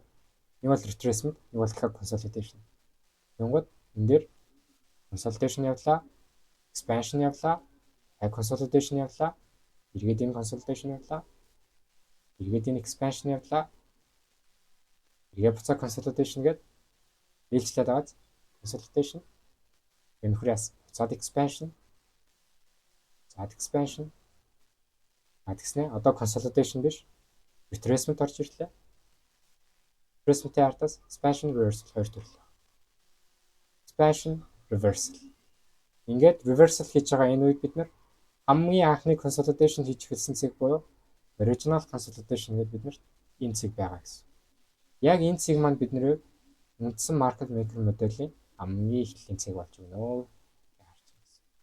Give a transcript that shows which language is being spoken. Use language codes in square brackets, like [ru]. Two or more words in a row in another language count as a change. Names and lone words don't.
[mn] Нэг бол retracement, нэг бол дахиад consolidation. Тэнгууд энэ дээр consolidation явлаа, expansion явлаа, consolidation явлаа, эргээд энэ consolidation явлаа, эргээд энэ expansion явлаа, эргээд буцаа consolidation гээд ээлжлээд байгаа. Consolidation, энэ хүрээс буцаад [en] expansion, expansion, [mn] тэгснэ одоо consolidation биш, retracement орж ирлээ. Retracement-ийн ардаас [en] expansion, reversal [mn] хоёр төрлөө. [en] Expansion, reversal. [mn] Ингээд reversal хийж байгаа энэ үед бид нар хамгийн анхны consolidation хийж эхэлсэн цэг буюу [en] original consolidation [mn] гэдэг биднэрт энэ цэг байгаа гэсэн. Яг энэ цэг маань бидний үндсэн [en] market maker [mn] моделийн хамгийн эхлэлийн цэг болж өгнө гэж харж байна.